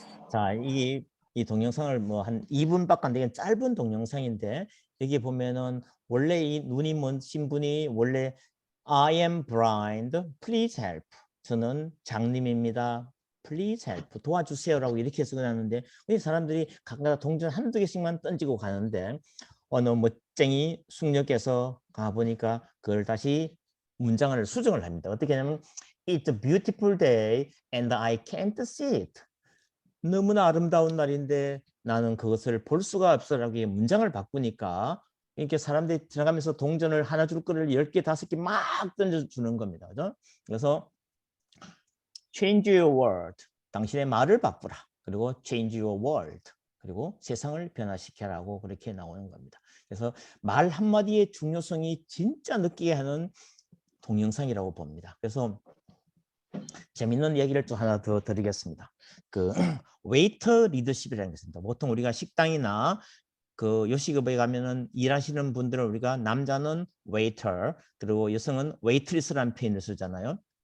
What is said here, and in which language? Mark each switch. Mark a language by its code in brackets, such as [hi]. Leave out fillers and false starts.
[ko] 자, 이 동영상을 뭐 한 2분밖에 안 되는 짧은 동영상인데 여기 보면은 원래 이 눈이 먼신 분이 원래 [en] I am blind, please help. [ko] 저는 장님입니다. [en] Please help. [ko] 도와주세요라고 이렇게 써놨는데 이 사람들이 각각 동전 한두 개씩만 던지고 가는데 어느 멋쟁이 숙녀께서 가보니까 그걸 다시 문장을 수정을 합니다. 어떻게 하냐면 [en] It's a beautiful day and I can't see it. [ko] 너무나 아름다운 날인데 나는 그것을 볼 수가 없어라고 문장을 바꾸니까 이렇게 사람들이 들어가면서 동전을 하나 줄 거를 10개, 5개 막 던져주는 겁니다. 그죠? 그래서 [en] change your world. [ko] 당신의 말을 바꾸라. 그리고 [en] change your world. [ko] 그리고 세상을 변화시켜라고 그렇게 나오는 겁니다. 그래서 말 한마디의 중요성이 진짜 느끼게 하는 동영상이라고 봅니다. 그래서 재밌는 얘기를 또 하나 더 드리겠습니다. 그 웨이터 리더십이라는 게 있습니다. 보통 우리가 식당이나 그 요식업에 가면은 일하시는 분들은 우리가 남자는 웨이터 그리고 여성은 웨이트리스라는 표현을 쓰잖아요.